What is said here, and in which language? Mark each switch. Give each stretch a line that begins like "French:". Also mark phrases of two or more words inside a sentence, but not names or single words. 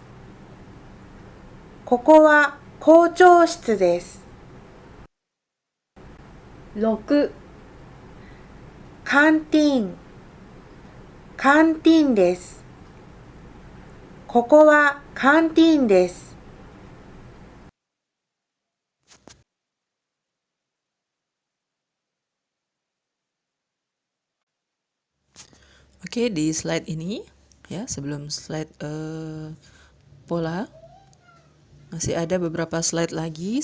Japanese: ここは校長室です。 6、カンティーン、カンティーンです。ここはカンティーンです。
Indonesian: Oke, di slide ini ya, sebelum slide pola, masih ada beberapa slide lagi.